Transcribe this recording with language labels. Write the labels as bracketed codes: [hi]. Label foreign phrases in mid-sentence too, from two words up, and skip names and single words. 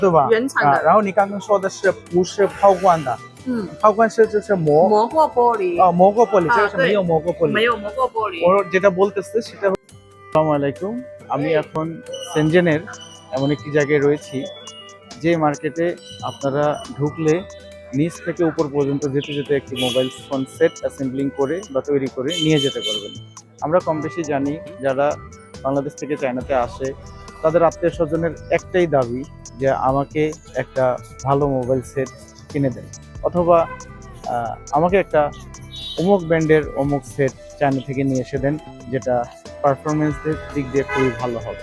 [zh] 对吧？原厂的然后你刚刚说的是不是抛光的？抛光是就是磨过玻璃磨过玻璃，这个是对没有磨过玻璃。没有磨过玻璃。 [bn] ওর যেটা বলতেছে সেটা আসসালামু আলাইকুম। আমি এখন সেনজেনের এমন একটি জায়গায় রয়েছি যে মার্কেটে আপনারা ঢুকলে নিচ থেকে উপর পর্যন্ত যেতে যেতে একটি মোবাইল ফোন সেট অ্যাসেম্বলিং করে বা তৈরি করে নিয়ে যেতে পারবেন। আমরা কম বেশি জানি যারা বাংলাদেশ থেকে চায়নাতে আসে তাদের আত্মীয় স্বজনের একটাই দাবি যে আমাকে একটা ভালো মোবাইল সেট কিনে দেন, অথবা আমাকে একটা অমুক ব্র্যান্ডের অমুক সেট চায়না থেকে নিয়ে এসে দেন যেটা পারফরমেন্সের দিক দিয়ে খুবই ভালো হবে।